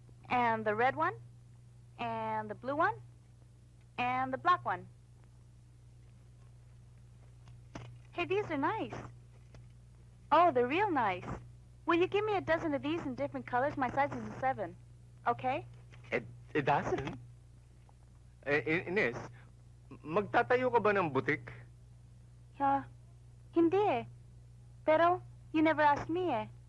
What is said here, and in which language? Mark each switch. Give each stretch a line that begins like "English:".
English: And the red one, and the blue one, and the black one. Hey, these are nice. Oh, they're real nice. Will you give me a dozen of these in different colors? My size is a 7. Okay? It doesn't.
Filipino: Ines, magtatayo ka ba ng butik? Hindi eh.
English: Pero, you never asked me eh.